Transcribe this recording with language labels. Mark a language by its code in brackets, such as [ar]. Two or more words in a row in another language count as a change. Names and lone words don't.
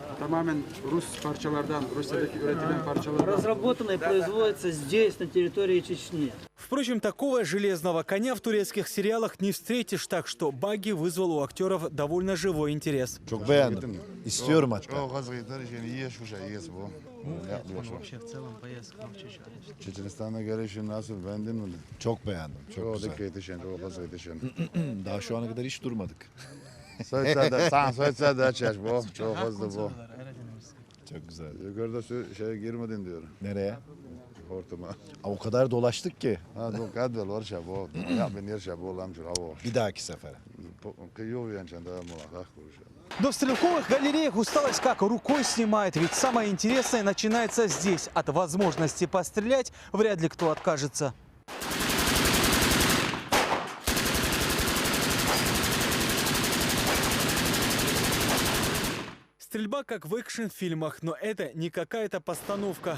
[ru] Разработана и производится здесь, на территории Чечни. Впрочем, такого железного коня в турецких сериалах не встретишь, так что баги вызвал у актеров довольно живой интерес. Вообще в целом поездка в Чечню. [tr] Çeçenistan'da görüşün nasıl, beğendin mi? Çok beğendim. Çok güzel. Daha şu ana kadar hiç durmadık. Çok güzel. Yukarıda şeye girmedin diyor. Nereye? Hortuma. O kadar dolaştık ki. Bir dahaki sefere. [ru] Но в стрелковых галереях усталость как рукой снимает, ведь самое интересное начинается здесь. От возможности пострелять вряд ли кто откажется. Стрельба как в экшн-фильмах, но это не какая-то постановка.